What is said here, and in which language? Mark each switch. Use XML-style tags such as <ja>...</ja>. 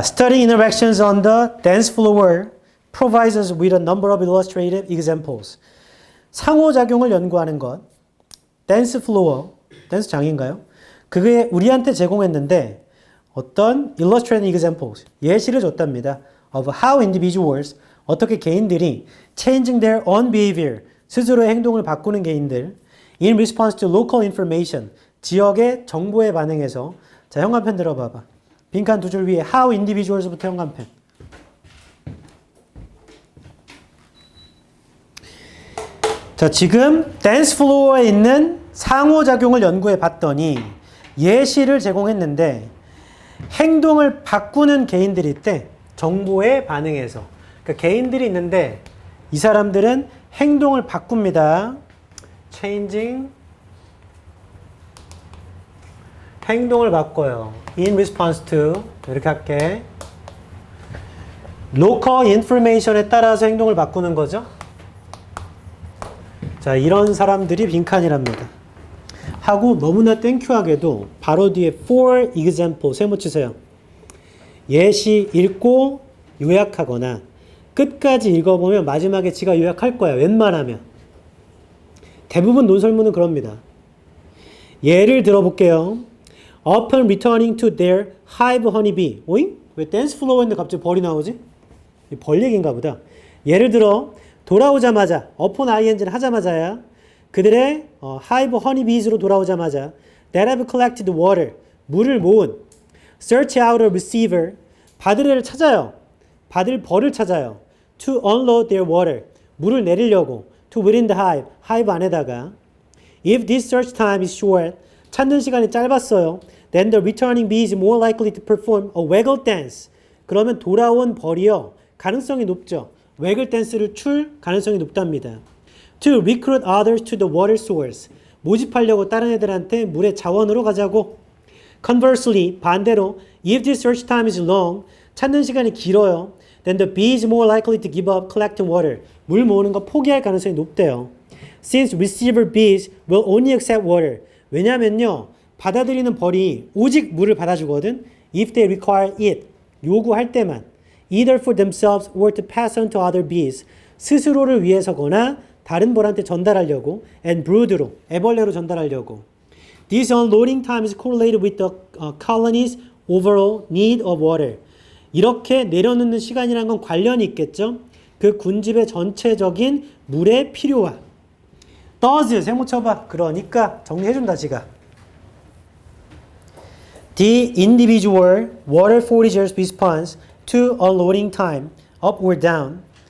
<en>Studying interactions on the dance floor provides us with a number of illustrative examples.</en> <ko>상호작용을 연구하는 것. 댄스 플로어, 댄스 장인가요? 그게 우리한테 제공했는데 어떤</ko> <en>illustrative examples,</en> <ko>예시를 줬답니다.</ko> <en>of how individuals</en> <ko>어떻게 개인들이</ko> <en>changing their own behavior</en> <ko>스스로의 행동을 바꾸는 개인들</ko> <en>in response to local information</en> <ko>지역의 정보에 반응해서 자 현관펜 들어봐봐. 빈칸 두 줄 위에</ko> <en>how individuals</en> <ko>부터 현관펜. 자 지금 댄스 플로어에 있는 상호작용을 연구해 봤더니 예시를 제공했는데 행동을 바꾸는 개인들이 있대. 정보에 반응해서. 그러니까 개인들이 있는데 이 사람들은 행동을 바꿉니다. changing 행동을 바꿔요.</ko> <en>in response to</en> <ko>이렇게 할게.</ko> <en>local information</en> <ko>에 따라서 행동을 바꾸는 거죠. 자, 이런 사람들이 빈칸이랍니다. 하고 너무나 땡큐하게도 바로 뒤에</ko> <en>for example</en> <ko>세모 치세요. 예시 읽고 요약하거나 끝까지 읽어보면 마지막에 지가 요약할 거야. 웬만하면. 대부분 논설문은 그럽니다. 예를 들어볼게요.</ko> <en>Upon returning to their hive honeybee.</en> <ko>오잉? 왜 댄스 플로어인데 갑자기 벌이 나오지? 벌 얘기인가 보다. 예를 들어 돌아오자마자 upon ing는 하자마자야.</ko> <en>그들의 hive honeybees로</en> <ko>돌아오자마자</ko> <en>that have collected water.</en> <ko>물을 모은</ko> <en>search out a receiver.</en> <ko>받을 애를 찾아요. 받을 벌을 찾아요.</ko> <en>To unload their water.</en> <ko>물을 내리려고.</ko> <en>To within the hive.</en> <ko>hive 안에다가.</ko> <en>If this search time is short.</en> <ko>찾는 시간이 짧았어요.</ko> <en>Then the returning bee is more likely to perform a waggle dance.</en> <ko>그러면 돌아온 벌이요. 가능성이 높죠. waggle dance를 출 가능성이 높답니다.</ko> <en>To recruit others to the water source.</en> <ko>모집하려고 다른 애들한테 물의 자원으로 가자고.</ko> <en>Conversely,</en> <ko>반대로</ko> <en>if the search time is long.</en> <ko>찾는 시간이 길어요.</ko> <en>Then the bee is more likely to give up collecting water.</en> <ko>물 모으는 거 포기할 가능성이 높대요.</ko> <en>Since receiver bees will only accept water.</en> <ko>왜냐면요. 받아들이는 벌이 오직 물을 받아주거든.</ko> <en>If they require it.</en> <ko>요구할 때만.</ko> <en>Either for themselves or to pass on to other bees.</en> <ko>스스로를 위해서거나 다른 벌한테 전달하려고.</ko> <en>And brood</en> <ko>로. 애벌레로 전달하려고.</ko> <en>This unloading time is correlated with the colony's overall need of water.</en> <ko>이렇게 내려놓는 시간이란 건 관련이 있겠죠. 그 군집의 전체적인 물의 필요와. does 세모 쳐봐. 그러니까 정리해준다 지가.</ko> <en>The individual water foragers response to unloading time up or down.</en>